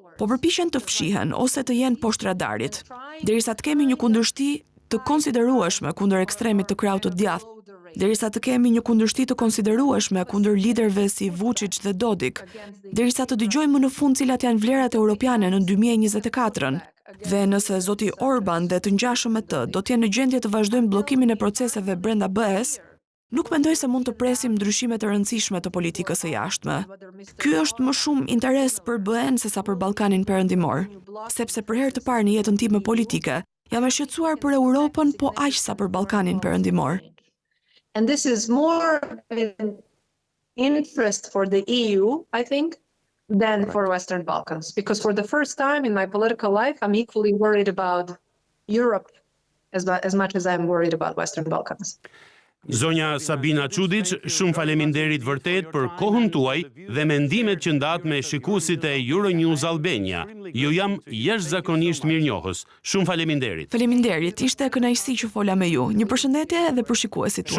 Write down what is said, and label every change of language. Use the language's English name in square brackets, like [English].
[Albanian] Po përpiqen të fshihen ose të jenë poshtë radarit. Derisa të kemi një kundërshti të konsiderueshme kundër ekstremit të krahut të djathtë, derisa të kemi një kundërshti të konsiderueshme kundër liderëve si Vučić dhe Dodik, derisa të dëgjojmë më në fund cilat janë vlerat europiane në 2024-ën, dhe nëse zoti Orban dhe të ngjashëm me të do të jenë në gjendje të vazhdojmë bllokimin e proceseve brenda BE-s, nuk mendoj se mund të presim ndryshime të rëndësishme të politikës së jashtme. Ky është më shumë interes për BE-n sesa për Ballkanin Perëndimor, sepse për herë të parë në jetën time politike jam e shqetësuar për Europën, po aq sa për Ballkanin Perëndimor. [English] And this is more an interest for the EU, I think, than for Western Balkans. Because for the first time in my political life, I'm equally worried about Europe as much as I'm worried about Western Balkans. [Albanian] Zonja Sabina Çudiç, shumë faleminderit vërtet për kohën tuaj dhe mendimet që ndat me shikuesit e Euronews Albania. Ju jam jashtëzakonisht mirënjohës. Shumë faleminderit. Faleminderit, ishte kënaqësi që fola me ju. Një përshëndetje edhe për shikuesit tuaj.